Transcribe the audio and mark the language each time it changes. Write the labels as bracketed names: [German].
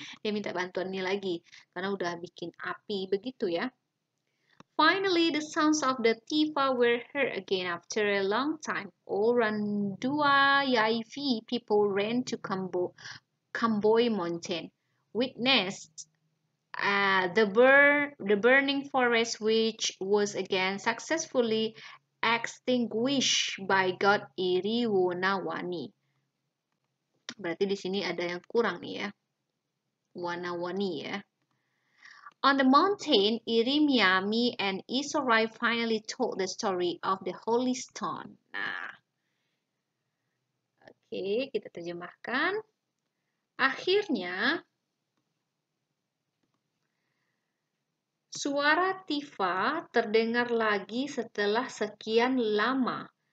[Indonesian] Dia minta bantuan ini lagi karena udah bikin api begitu ya. [English] Finally, the sounds of the tifa were heard again after a long time. All Randua Yaifi people ran to Kamboy Mountain, witnessed the burning forest, which was again successfully extinguished by God Iri Wonawani. [Indonesian] Berarti di sini ada yang kurang nih ya, Wonawani ya. [English] On the mountain, Iri Miami and Isorai finally told the story of the Holy Stone. [Indonesian] Nah, oke, kita terjemahkan. Akhirnya, suara tifa terdengar lagi setelah sekian lama.